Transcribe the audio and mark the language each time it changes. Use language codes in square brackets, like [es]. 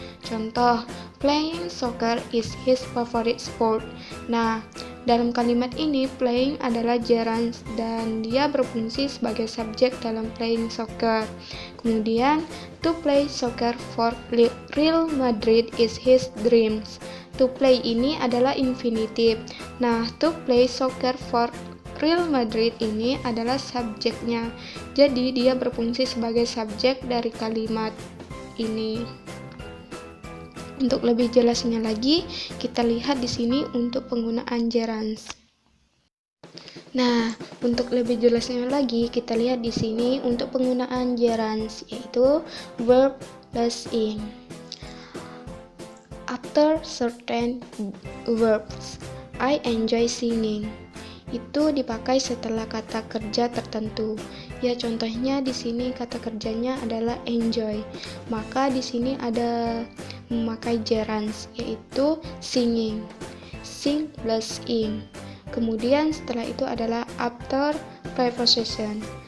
[en] Contoh, playing soccer is his favorite sport. [id] Nah, dalam kalimat ini playing adalah gerunds dan dia berfungsi sebagai subjek dalam playing soccer. [en] Kemudian, to play soccer for Real Madrid is his dreams. [id] To play ini adalah infinitive. Nah, [en] to play soccer for Real Madrid [id] ini adalah subjeknya. Jadi dia berfungsi sebagai subjek dari kalimat ini. Untuk lebih jelasnya lagi, kita lihat di sini untuk penggunaan gerunds. Nah, untuk lebih jelasnya lagi, kita lihat di sini untuk penggunaan gerunds, yaitu verb plus ing. [en] After certain verbs, I enjoy singing. [id] Itu dipakai setelah kata kerja tertentu. Ya, contohnya di sini kata kerjanya adalah enjoy. Maka di sini ada memakai gerunds, yaitu singing. Sing plus ing. Kemudian setelah itu adalah after preposition.